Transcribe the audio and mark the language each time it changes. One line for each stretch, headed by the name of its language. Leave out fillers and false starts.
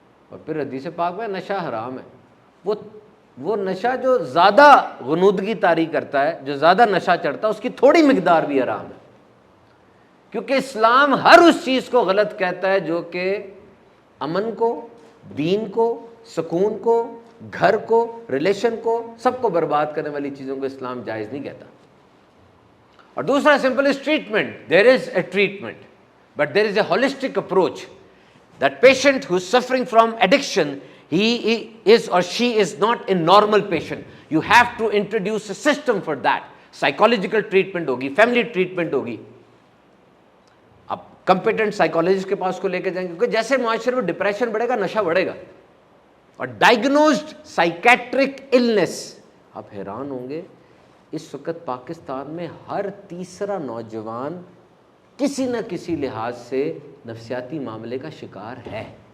Urdu: اور پھر حدیث پاک میں نشہ حرام ہے، وہ نشہ جو زیادہ غنودگی طاری کرتا ہے، جو زیادہ نشہ چڑھتا ہے، اس کی تھوڑی مقدار بھی حرام ہے، کیونکہ اسلام ہر اس چیز کو غلط کہتا ہے جو کہ امن کو، دین کو، سکون کو، گھر کو، ریلیشن کو، سب کو برباد کرنے والی چیزوں کو اسلام جائز نہیں کہتا۔
English: اور دوسرا simple is treatment, there is a treatment but there is a holistic approach. That patient who is suffering from addiction, he is or she is not a normal patient. You have to introduce a system for that.
Urdu: Psychological treatment ہوگی، family treatment ہوگی۔ اب competent psychologist کے پاس کو لے کے جائیں گے، کیونکہ جیسے معاشرے میں ڈپریشن بڑھے گا نشہ بڑھے گا۔ اور diagnosed psychiatric illness، آپ حیران ہوں گے اس وقت پاکستان میں ہر تیسرا نوجوان کسی نہ کسی لحاظ سے نفسیاتی معاملے کا شکار ہے،